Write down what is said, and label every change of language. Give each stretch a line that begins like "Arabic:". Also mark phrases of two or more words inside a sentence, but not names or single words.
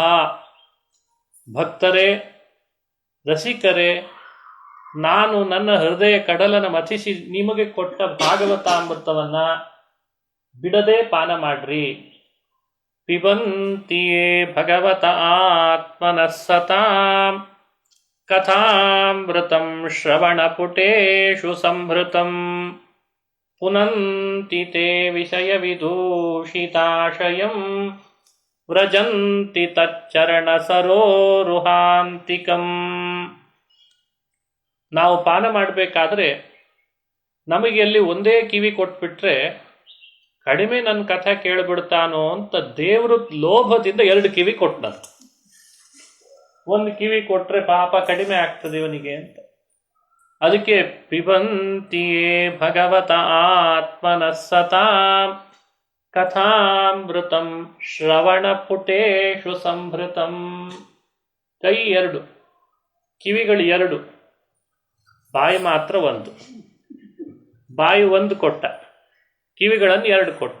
Kannada: ಭಕ್ತರೇ, ರಸಿಕರೇ, ನಾನು ನನ್ನ ಹೃದಯ ಕಡಲನ್ನು ಮಥಿಸಿ ನಿಮಗೆ ಕೊಟ್ಟ ಭಾಗವತಾಮೃತವನ್ನ ಬಿಡದೆ ಪಾನ ಮಾಡ್ರಿ.
Sanskrit: ಪಿಬಂತಿಯೇ ಭಗವತ ಆತ್ಮನಃ ಸತಾಂ ಕಥಾಮೃತಂ ಶ್ರವಣಪುಟೇಷು ಸಂಭೃತಂ ಪುನಂತಿ ತೇ ವಿಷಯ ವಿದೂಷಿತಾಶಯಂ ವ್ರಜಂತಿ ತಚ್ಚರಣ ಸರೋರುಹಾಂತಿಕಂ.
Kannada: ನಾವು ಪಾನ ಮಾಡಬೇಕಾದ್ರೆ ನಮಗೆ ಅಲ್ಲಿ ಒಂದೇ ಕಿವಿ ಕೊಟ್ಬಿಟ್ರೆ ಕಡಿಮೆ ನನ್ನ ಕಥೆ ಕೇಳಿಬಿಡ್ತಾನೋ ಅಂತ ದೇವರು ಲೋಭದಿಂದ ಎರಡು ಕಿವಿ ಕೊಟ್ಟನಂತ. ಒಂದು ಕಿವಿ ಕೊಟ್ರೆ ಪಾಪ ಕಡಿಮೆ ಆಗ್ತದೆ ಇವನಿಗೆ ಅಂತ.
Sanskrit: ಅದಕ್ಕೆ ಪಿಬಂತಿಯೇ ಭಗವತ ಆತ್ಮನಃ ಸತಾಂ ಕಥಾಮೃತಂ ಶ್ರವಣ ಪುಟೇಷು ಸಂಭೃತಂ.
Kannada: ಕೈ ಎರಡು, ಕಿವಿಗಳು ಎರಡು, ಬಾಯಿ ಮಾತ್ರ ಒಂದು. ಬಾಯಿ ಒಂದು ಕೊಟ್ಟ, ಕಿವಿಗಳನ್ನು ಎರಡು ಕೊಟ್ಟ.